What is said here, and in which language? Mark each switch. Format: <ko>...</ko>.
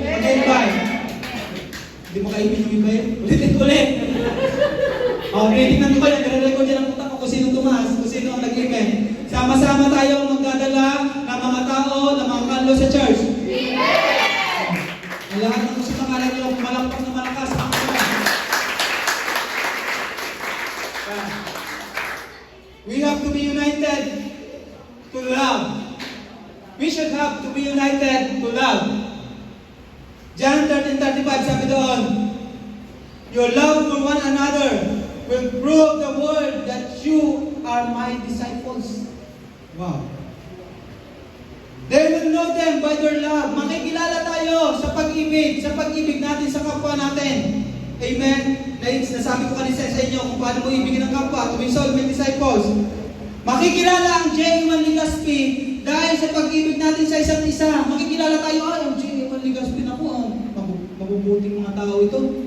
<tl>Mag-invite. Hindi mo kaibig yung invite? Ulitin ko ulit. Tingnan ko kayo. Nare-record yan ang utak ko kung sino tumaas, kung sino ang nag-amen. Sama-sama tayo magdadala ng mga tao, ng mga kaluluwa sa church. Amen! Ang lahat ng gusto pangalan nyo, malakpak na malakas ang mga.</tl> <en>We have to be united to love. We should have to be united to love. John 13:35</en> <tl>sabi doon,</tl> <en>your love for one another will prove the world that you are my disciples. Wow. They will know them by their love.</en> <tl>Makikilala tayo sa pag-ibig natin sa kapwa natin. Amen? Nasabi ko kanina sa inyo kung paano mo ibigin ang kapwa</tl> <en>to be soulmate disciples.</en> <tl>Makikilala ang J.A. Legazpi dahil sa pag-ibig natin sa isa't isa. Makikilala tayo, ang J.A. Legazpi na po. Mabubuting mga tao ito.</tl>